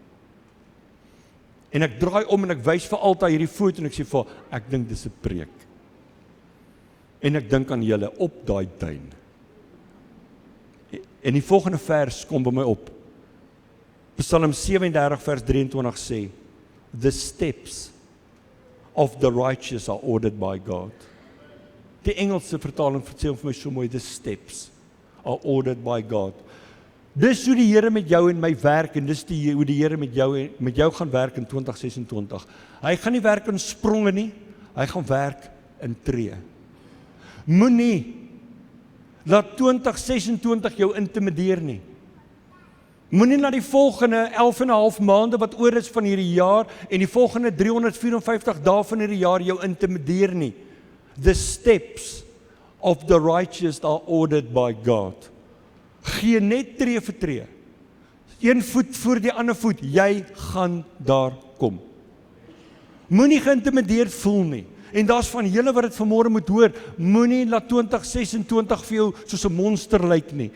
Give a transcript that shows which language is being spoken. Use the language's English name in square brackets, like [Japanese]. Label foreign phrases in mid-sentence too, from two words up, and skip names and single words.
[Afrikaans] En ek draai om en ek wys vir Alta hierdie foto en ek sê vir, ek dink dis 'n preek. En ek dink aan julle op daai duin. En die volgende vers kom by my op. Psalm 37 vers 23 sê, [English] the steps of the righteous are ordered by God. [Afrikaans] Die Engelse vertaling sê vir my so mooi, [English] the steps are ordered by God. [Afrikaans] Dis hoe die Here met jou en my werk, en dis hoe die Here met jou gaan werk in 2026. Hy gaan nie werk in spronge nie, hy gaan werk in tree. Moenie laat 2026 jou intimideer nie. Moenie na die volgende 11,5 maande wat oor is van hierdie jaar en die volgende 354 dae van hierdie jaar jou intimideer nie. [English] The steps of the righteous are ordered by God. [Afrikaans] Gee net tree vir tree. 1 voet voor die ander voet, jy gaan daar kom. Moenie geïntimideerd voel nie. En daar's van julle wat dit vanmôre moet hoor, moenie laat 2026 vir jou soos 'n monster lyk nie.